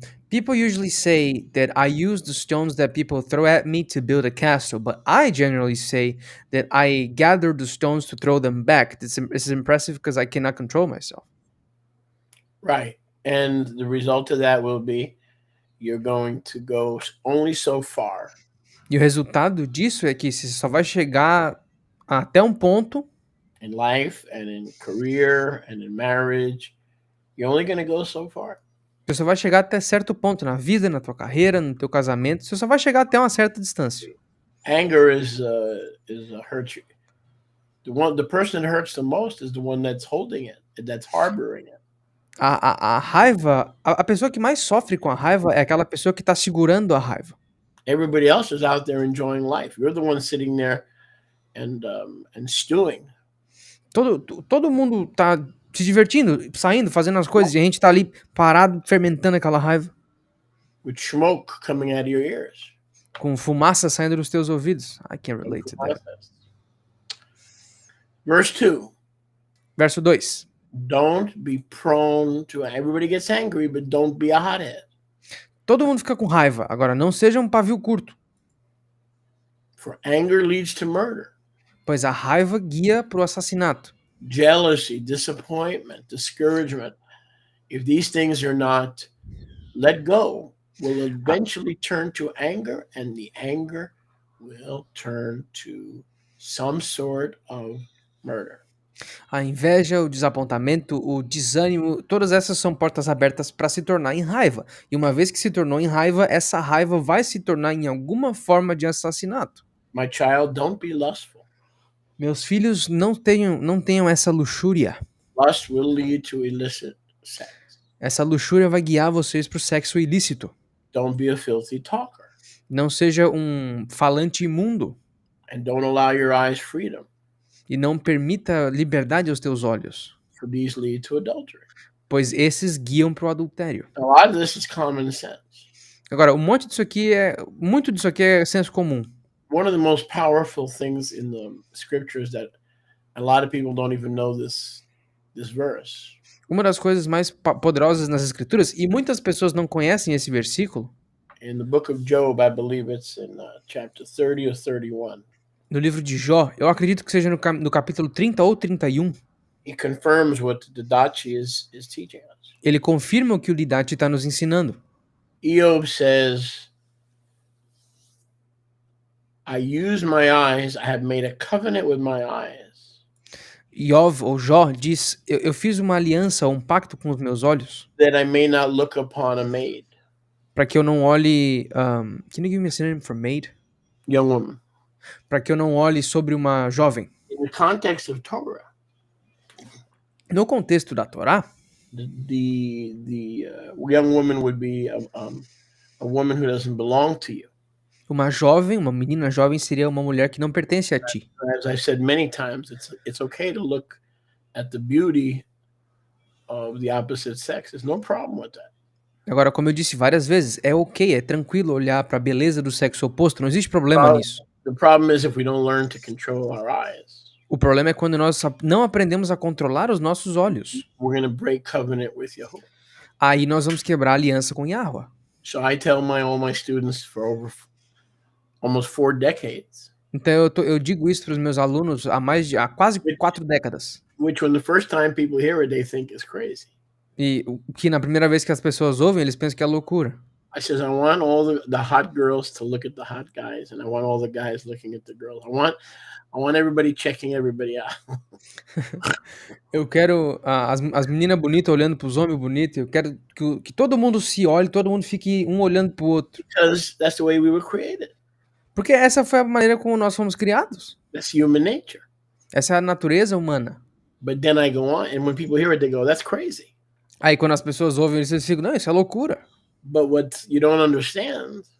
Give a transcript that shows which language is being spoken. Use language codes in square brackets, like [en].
[en] People usually say that I use the stones that people throw at me to build a castle, but I generally say that I gather the stones to throw them back. This is impressive because I cannot control myself. Right. And the result of that will be you're going to go only so far. [pt] E o resultado disso é que você só vai chegar até um ponto [en] in life and in career and in marriage. You're only going to go so far. [pt] Você só vai chegar até certo ponto na vida, na tua carreira, no teu casamento. Você só vai chegar até uma certa distância. [en] Anger is hurts you. The person that hurts the most is the one that's holding it, that's harboring it. [pt] A raiva, a pessoa que mais sofre com a raiva é aquela pessoa que tá segurando a raiva. [en] Everybody else is out there enjoying life. You're the one sitting there and stewing. [pt] Todo mundo tá se divertindo, saindo, fazendo as coisas, e a gente tá ali parado, fermentando aquela raiva, [en] with smoke coming out of your ears. [pt] com fumaça saindo dos teus ouvidos. [en] I can't relate to that. Verse 2. [pt] Verso 2. [en] Don't be prone to. Everybody gets angry, but don't be a hothead. [pt] Todo mundo fica com raiva. Agora, não seja um pavio curto, [en] For anger leads to murder, [pt] pois a raiva guia pro assassinato. [en] jealousy, disappointment, discouragement. If these things are not let go, will eventually turn to anger, and the anger will turn to some sort of murder. [pt] A inveja, o desapontamento, o desânimo, todas essas são portas abertas para se tornar em raiva. E uma vez que se tornou em raiva, essa raiva vai se tornar em alguma forma de assassinato. [en] My child, don't be lustful. [pt] Meus filhos, não tenham essa luxúria. [en] Lust will lead to illicit sex. [pt] Essa luxúria vai guiar vocês para o sexo ilícito. [en] Don't be a filthy talker. [pt] Não seja um falante imundo. [en] And don't allow your eyes freedom, [pt] E não permita liberdade aos teus olhos, [en] for these lead to adultery. [pt] pois esses guiam para o adultério. [en] A lot of this is common sense. [pt] Agora, muito disso aqui é senso comum. [en] One of the most powerful things in the scriptures that a lot of people don't even know this verse. [pt] Uma das coisas mais poderosas nas escrituras, e muitas pessoas não conhecem esse versículo, [en] In the book of Job, I believe it's in chapter 30 or 31. [pt] no livro de Jó, eu acredito que seja no capítulo 30 ou 31, [en] He confirms what Didachi is teaching us. [pt] ele confirma o que o Didachi está nos ensinando. [en] Eob says, I use my eyes, I have made a covenant with my eyes, [pt] Iov, ou Jó, diz, eu fiz uma aliança, um pacto com os meus olhos, [en] that I may not look upon a maid, [pt] para que eu não olhe... [en] can you give me a synonym for maid? young woman. [pt] Para que eu não olhe sobre uma jovem. [en] In the context of Torah, [pt] No contexto da Torá, [en] the young woman would be a woman who doesn't belong to you. [pt] uma menina jovem seria uma mulher que não pertence a ti. [en] As I said many times, it's okay to look at the beauty of the opposite sex. There's no problem with that. [pt] Agora, como eu disse várias vezes, é ok, é tranquilo olhar para a beleza do sexo oposto, não existe problema nisso. [en] The problem is if we don't learn to control our eyes, [pt] O problema é quando nós não aprendemos a controlar os nossos olhos. [en] we're going to break covenant with Yahuwah. [pt] Aí nós vamos quebrar a aliança com Yahweh. [en] So I tell all my students for almost 4 decades, [pt] Então eu digo isso para os meus alunos há quase 4 décadas. [en] which when the first time people hear it, they think is crazy. [pt] E o que na primeira vez que as pessoas ouvem, eles pensam que é loucura. [en] I says, I want all the hot girls to look at the hot guys, and I want all the guys looking at the girls. I want everybody checking everybody out. [pt] Eu quero as meninas bonitas olhando para os homens bonitos. Eu quero que todo mundo se olhe, todo mundo fique um olhando para o outro. [en] Because that's the way we were created. [pt] Porque essa foi a maneira como nós fomos criados. [en] That's human nature. [pt] Essa é a natureza humana. [en] But then I go on, and when people hear it, they go, that's crazy. [pt] Aí quando as pessoas ouvem isso, eles ficam, não, isso é loucura. [en] But what you don't understand,